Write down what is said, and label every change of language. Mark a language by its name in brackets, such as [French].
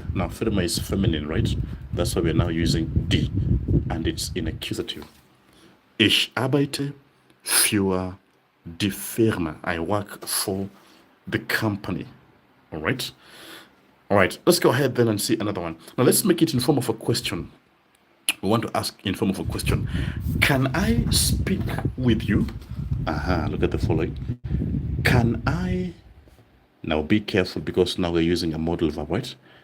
[English] Now, Firma is feminine, right? That's why we're now using die, and it's in Accusative. [German] Ich arbeite für die Firma. [English] I work for the company. All right? All right, let's go ahead then and see another one. Now let's make it in form of a question. We want to ask in form of a question. Can I speak with you? Look at the following. Can I, now be careful because now we're using a modal verb, right?